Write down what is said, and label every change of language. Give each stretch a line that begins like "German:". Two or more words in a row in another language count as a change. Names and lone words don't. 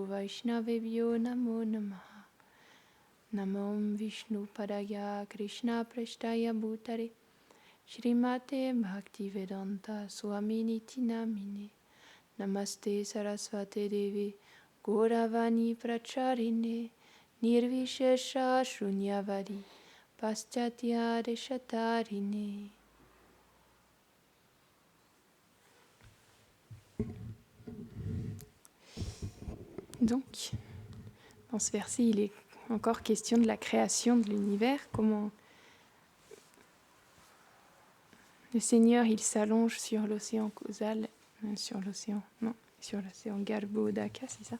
Sanskrit: वैष्णवेभ्यो नमो नमः नमों विष्णु पादाय कृष्ण प्रेष्ठाय भूतरे श्रीमते भक्तिवेदान्त स्वामिनि नामिने नमस्ते सरस्वते देवि गौरवाणि प्रचारिणे निर्विशेष शून्यवादि पाश्चात्य देशतारिणे.
French: Donc, dans ce verset, il est encore question de la création de l'univers, comment le Seigneur, il s'allonge sur l'océan causal, sur l'océan Garbhodaka, c'est ça?